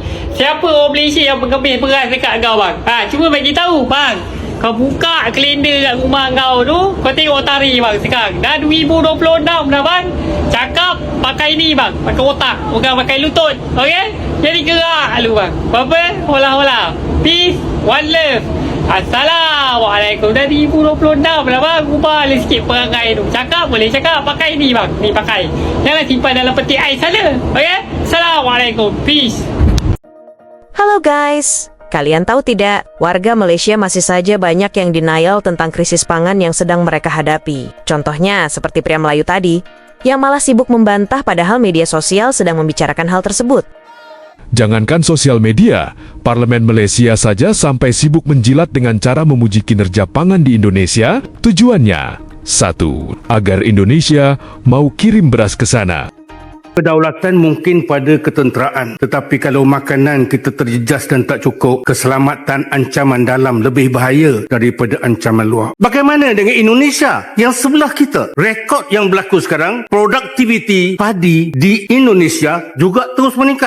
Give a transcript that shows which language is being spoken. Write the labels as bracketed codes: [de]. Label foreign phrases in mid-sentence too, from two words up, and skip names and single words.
[ms] Siapa orang Malaysia yang mengebis beras dekat kau bang? Cuba bagi tahu bang. Kau buka kalender kat rumah kau tu, kau tengok tarikh bang sekarang. Dah 2026 dah bang. Cakap pakai ni bang, pakai otak, bukan pakai lutut. Okey? Jadi gerak lu bang. Apa? Hola. [en] Peace, one love. [ms] Assalamualaikum. Dah 2026 dah bang. Ubah lah sikit perangai tu. Cakap boleh cakap, pakai ni bang. Ni pakai. Jangan simpan dalam peti ais sana. Okey? Assalamualaikum. Peace. [id] Halo guys, kalian tahu tidak, warga Malaysia masih saja banyak yang denial tentang krisis pangan yang sedang mereka hadapi. Contohnya seperti pria Melayu tadi, yang malah sibuk membantah padahal media sosial sedang membicarakan hal tersebut. Jangankan sosial media, Parlemen Malaysia saja sampai sibuk menjilat dengan cara memuji kinerja pangan di Indonesia. Tujuannya, 1. Agar Indonesia mau kirim beras ke sana. [ms] Kedaulatan mungkin pada ketenteraan, tetapi kalau makanan kita terjejas dan tak cukup, keselamatan ancaman dalam lebih bahaya daripada ancaman luar. Bagaimana dengan Indonesia yang sebelah kita? Rekod yang berlaku sekarang, produktiviti padi di Indonesia juga terus meningkat.